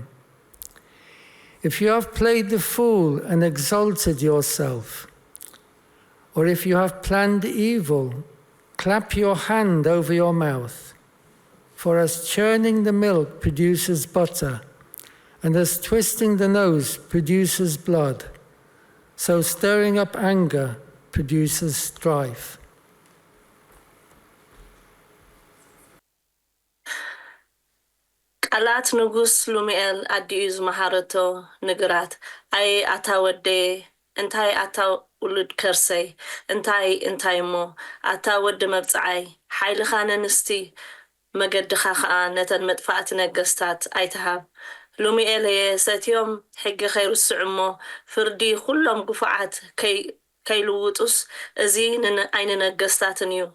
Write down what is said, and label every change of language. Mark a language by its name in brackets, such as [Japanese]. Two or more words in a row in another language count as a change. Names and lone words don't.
[English] If you have played the fool and exalted yourself, or if you have planned evil, clap your hand over your mouth. For as churning the milk produces butter, and as twisting the nose produces blood, so stirring up anger produces strife. [Tigrinya] ቃላት ንጉስ ሉሚኤል ኣዲኡ ዝመሃረቶ ንግራት ኣይ ኣታ ወደ እንታይ ኣታ ውሉድ ከርሰይ እንታይ እሞ ኣታ ወዲ መብፅዓይ ሓይልኻ ነንስቲ መገድኻ ከዓ ነተን መጥፋእቲ ነገስታት ኣይትሃብ ሉሚኤል ሰትዮም ሕጊ ኸይርስዑ እሞ ፍርዲ ኩሎም ጉፉዓት ከይልውጡስ እዚ ንዓይኒ ነገስታትን እዩ